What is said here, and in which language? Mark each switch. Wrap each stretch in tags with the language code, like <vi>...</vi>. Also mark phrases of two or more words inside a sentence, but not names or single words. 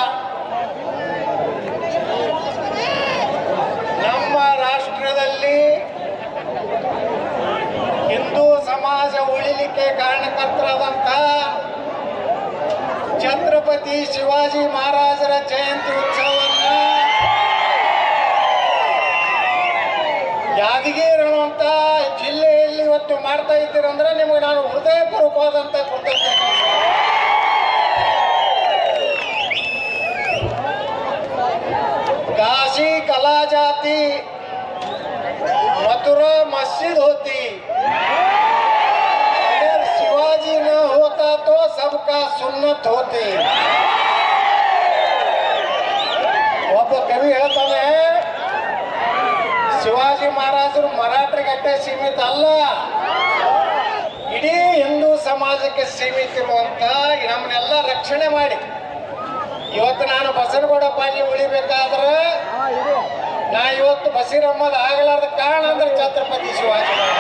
<kn>ನಮ್ಮ ರಾಷ್ಟ್ರದಲ್ಲಿ ಹಿಂದೂ ಸಮಾಜ ಉಳಿಲಿಕ್ಕೆ ಕಾರಣಕರ್ತರಾದಂಥ ಛತ್ರಪತಿ ಶಿವಾಜಿ ಮಹಾರಾಜರ ಜಯಂತಿ ಉತ್ಸವವನ್ನು ಯಾದಗಿರಿ ಅನ್ನುವಂಥ ಜಿಲ್ಲೆಯಲ್ಲಿ ಇವತ್ತು ಮಾಡ್ತಾ ಇದ್ದೀರಂದ್ರೆ ನಿಮಗೆ ನಾನು ಹೃದಯಪೂರ್ವಕವಾದಂಥ ಕೃತಜ್ಞತೆ.</kn> <hi>काशी कला जाती, मथुरा मस्जिद होती, अगर शिवाजी न होता तो सबका सुन्नत होती.</hi> <kn>ಒಬ್ಬ ಕವಿ ಹೇಳ್ತಾನೆ, ಶಿವಾಜಿ ಮಹಾರಾಜರು ಮರಾಠರಿಗಟ್ಟೆ ಸೀಮಿತ ಅಲ್ಲ, ಇಡೀ ಹಿಂದೂ ಸಮಾಜಕ್ಕೆ ಸೀಮಿತ ಇರುವಂತ ನಮ್ಮನ್ನೆಲ್ಲ ರಕ್ಷಣೆ ಮಾಡಿ ಇವತ್ತು ನಾನು ಬಸನಗೌಡ ಪಾಟೀಲ್ ಉಳಿಬೇಕಾದ್ರೆ ನಾ ಇವತ್ತು ಬಸೀರ್ ಅಹಮದ್ ಆಗಲಾರ್ದ ಕಾರಣ ಅಂದ್ರೆ ಛತ್ರಪತಿ ಶಿವಾಜಿ.</kn>